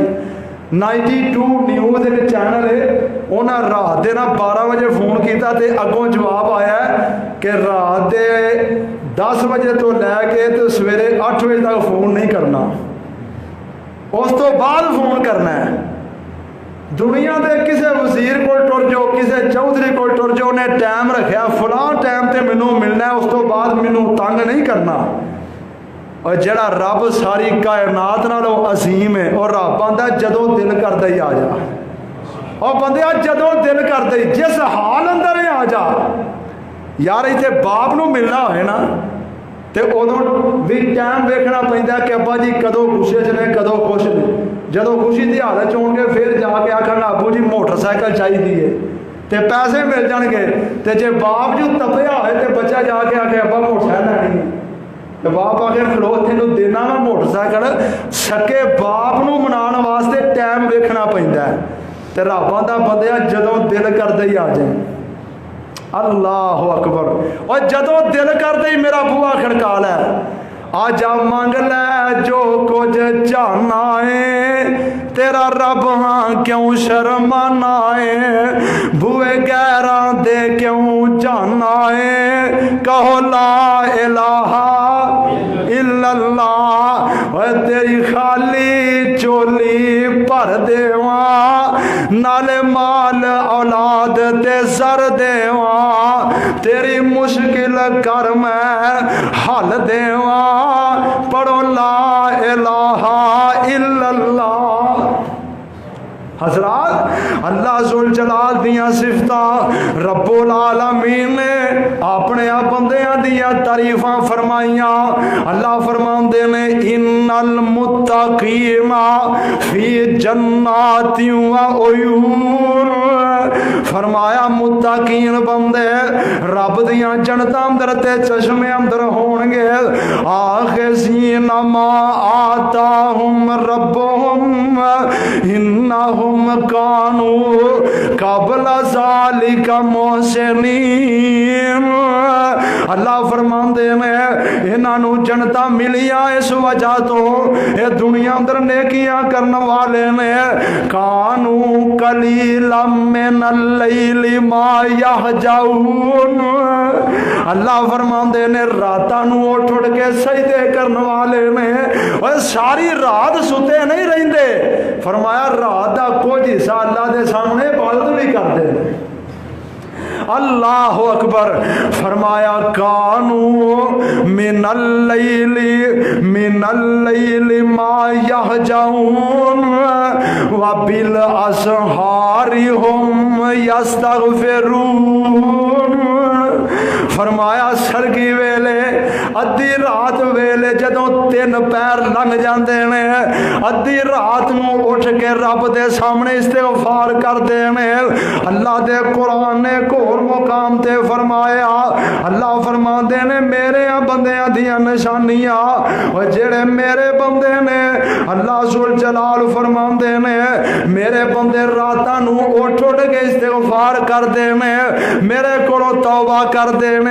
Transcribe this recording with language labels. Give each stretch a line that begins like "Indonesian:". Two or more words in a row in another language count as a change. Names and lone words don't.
Punjabi: 92 ਨਿਊਜ਼ ਇੱਕ ਚੈਨਲ ਹੈ, ਉਨ੍ਹੇਂ ਰਾਤ ਕੇ ਨਾ 12 ਬਜੇ ਫ਼ੋਨ ਕੀਤਾ ਤੋ ਅੱਗੋਂ ਜਵਾਬ ਆਇਆ ਕਿ ਰਾਤ ਕੇ 10 ਬਜੇ ਤੋਂ ਲੈਕੇ ਤੋਂ ਸਵੇਰੇ 8 ਬਜੇ ਤੱਕ ਫ਼ੋਨ ਨਹੀਂ ਕਰਨਾ, ਉਸ ਤੋਂ ਬਾਅਦ ਫ਼ੋਨ ਕਰਨਾ ਹੈ। ਦੁਨੀਆ ਕੇ ਕਿਸੀ ਵਜ਼ੀਰ ਕੋ ਟੁਰ ਜਾਓ, ਕਿਸੀ ਚੌਧਰੀ ਕੋ ਟੁਰ ਜਾਓ, ਉਨ੍ਹੇਂ ਟਾਈਮ ਰੱਖਿਆ ਫਲਾਂ ਟਾਈਮ ਸੇ ਮੈਨੂੰ ਮਿਲਣਾ ਹੈ, ਉਸ ਤੋਂ ਬਾਅਦ ਮੈਨੂੰ ਤੰਗ ਨਹੀਂ ਕਰਨਾ। ਔਰ ਜਿਹੜਾ ਰੱਬ ਸਾਰੀ ਕਾਇਨਾਤ ਨਾਲੋਂ ਅਜ਼ੀਮ ਹੈ, ਔਰ ਰੱਬ ਆਂਹਦਾ ਜਦੋਂ ਦਿਲ ਕਰਦਾ ਹੀ ਆ ਜਾ, ਔਰ ਬੰਦਿਆ ਜਦੋਂ ਦਿਲ ਕਰਦਾ ਹੀ ਜਿਸ ਹਾਲ ਅੰਦਰ ਹੀ ਆ ਜਾ। ਯਾਰ ਇੱਥੇ ਬਾਪ ਨੂੰ ਮਿਲਣਾ ਹੋਏ ਨਾ ਤੋ ਉਦੋਂ ਭੀ ਟਾਈਮ ਵੇਖਣਾ ਪੈਂਦਾ ਕਿ ਅੱਬਾ ਜੀ ਕਦੋਂ ਗੁੱਸੇ ਚ ਨੇ ਕਦੋਂ ਖ਼ੁਸ਼ ਨੇ। ਜਦੋਂ ਖ਼ੁਸ਼ੀ ਕੀ ਹਾਲਤ ਹੋਣਗੇ ਫਿਰ ਜਾਕੇ ਆਖਣ ਅੱਬੂ ਜੀ ਮੋਟਰਸਾਈਕਲ ਚਾਹੀਏ ਤੋ ਪੈਸੇ ਮਿਲ ਜਾਣਗੇ, ਤੋ ਜੇ ਬਾਪ ਜੋ ਤਪਿਆ ਹੋ ਤੋ ਬੱਚਾ ਜਾਕੇ ਆਖੇ ਅੱਬਾ ਮੋਟਰਸਾਈਕਲ ਲੈਣੀ, ਤੋ ਬਾਪ ਆਖੇ ਖਲੋ ਤੈਨੂੰ ਦੇਣਾ ਮੈਂ ਮੋਟਰਸਾਈਕਲ। ਸਕੇ ਬਾਪ ਨੂੰ ਮਨਾਉਣ ਵਾਸਤੇ ਟਾਈਮ ਵੇਖਣਾ ਪੈਂਦਾ ਹੈ, ਤੋ ਰੱਬ ਆਂਹਦਾ ਬੰਦਿਆ ਜਦੋਂ ਦਿਲ ਕਰਦਾ ਹੀ ਆ ਜਾਏ।
Arabic: الله أكبر.
Punjabi: ਔਰ ਜਦੋਂ ਦਿਲ ਕਰਦਾ ਹੀ ਮੇਰਾ ਬੂਹਾ ਖੜਕਾ ਲੈ, ਆਜਾ ਮੰਗ ਲੈ ਜੋ ਕੁਝ ਚਾਹਣਾ ਹੈ, ਤੇਰਾ ਰੱਬ ਹਾਂ ਕਿਉਂ ਸ਼ਰਮਾਣਾ ਹੈ, ਬੂਹੇ ਗ਼ੈਰਾਂ ਦੇ ਕਿਉਂ ਜਾਣਾ ਹੈ, ਕਹੋ
Arabic: لا إله إلا الله. إلا الله,
Punjabi: ਓਏ ਤੇਰੀ ਖ਼ਾਲੀ ਝੋਲੀ ਭਰ ਦੇਵਾਂ, ਨਾਲੇ ਮਾਲ ਔਲਾਦ ਤੇ ਸਰ ਦੇਵਾਂ, ਤੇਰੀ ਮੁਸ਼ਕਿਲ ਕਰ ਮੈਂ ਹੱਲ ਦੇਵਾਂ, ਪੜ੍ਹੋ
Arabic: لا إله إلا الله.
Punjabi: ਹਜ਼ਰਾਤ,
Arabic: الله ذو الجلال
Punjabi: ਦੀਆਂ ਸਿਫ਼ਤਾਂ
Arabic: رب العالمين
Punjabi: ਨੇ ਆਪਣੇ ਬੰਦਿਆਂ ਦੀਆਂ ਤਾਰੀਫ਼ਾਂ ਫ਼ਰਮਾਈਆਂ। ਅੱਲਾਹ ਫ਼ਰਮਾਂਦੇ ਨੇ
Arabic: إن المتقين في جنات وعيون,
Punjabi: ਫ਼ਰਮਾਇਆ ਮੁੱਤਕੀਨ ਬੰਦੇ ਰੱਬ ਦੀਆਂ ਜੰਨਤਾਂ ਅੰਦਰ ਤੇ ਚਸ਼ਮੇ ਅੰਦਰ ਹੋਣਗੇ।
Arabic: آخذين ما آتاهم ربهم إنهم كانوا قبل ذلك محسنين.
Punjabi: ਅੱਲਾਹ ਫ਼ਰਮਾਂਦੇ ਨੇ ਇਨ੍ਹਾਂ ਜੰਨਤਾਂ ਮਿਲੀਆਂ ਇਸ ਵਜ੍ਹਾ ਤੋਂ ਏ ਦੁਨੀਆ ਅੰਦਰ ਨੇਕੀਆਂ ਕਰਨ ਵਾਲੇ ਨੇ।
Arabic: كانوا قليلا من الليل ما يهجعون,
Punjabi: ਅੱਲਾਹ ਫ਼ਰਮਾਂਦੇ ਨੇ ਰਾਤਾਂ ਨੂੰ ਉੱਠ ਉੱਠ ਕੇ ਸਜਦੇ ਕਰਨ ਵਾਲੇ ਨੇ, ਔਰ ਸਾਰੀ ਰਾਤ ਸੁੱਤੇ ਨਹੀਂ ਰਹਿੰਦੇ। ਫ਼ਰਮਾਇਆ ਰਾਤ ਦਾ ਕੁਝ ਹਿੱਸਾ ਅੱਲਾਹ ਦੇ ਸਾਹਮਣੇ ਇਬਾਦਤ ਭੀ ਕਰਤੇ ਹੈਂ।
Arabic: الله أكبر.
Punjabi: ਫ਼ਰਮਾਇਆ
Arabic: كانوا من الليل ما يهجعون وبالأسحار هم يستغفرون.
Punjabi: ਫ਼ਰਮਾਇਆ ਸਰਘੀ ਵੇਲੇ ਅੱਧੀ ਰਾਤ ਵੇਲੇ ਜਦੋਂ ਤਿੰਨ ਪਹਿਰ ਲੰਘ ਜਾਤੇ ਨੇ, ਅੱਧੀ ਰਾਤ ਨੂੰ ਉੱਠ ਕੇ ਰੱਬ ਦੇ ਸਾਹਮਣੇ ਇਸਤਿਗ਼ਫ਼ਾਰ ਕਰਤੇ ਨੇ। ਅੱਲਾਹ ਦੇ ਕੁਰਆਨ ਨੇ ਹੋਰ ਮੁਕਾਮ ਤੇ ਫ਼ਰਮਾਇਆ, ਅੱਲਾਹ ਫ਼ਰਮਾਤੇ ਨੇ ਮੇਰੇ ਬੰਦਿਆਂ ਦੀਆਂ ਨਿਸ਼ਾਨੀਆਂ, ਔਰ ਜਿਹੜੇ ਮੇਰੇ ਬੰਦੇ ਨੇ
Arabic: الله ذو الجلال
Punjabi: ਫ਼ਰਮਾਤੇ ਨੇ ਮੇਰੇ ਬੰਦੇ ਰਾਤਾਂ ਨੂੰ ਉੱਠ ਉੱਠ ਕੇ ਇਸਤਿਗ਼ਫ਼ਾਰ ਕਰਤੇ ਨੇ, ਮੇਰੇ ਕੋਲੋਂ ਤੌਬਾ ਕਰਤੇ ਨੇ।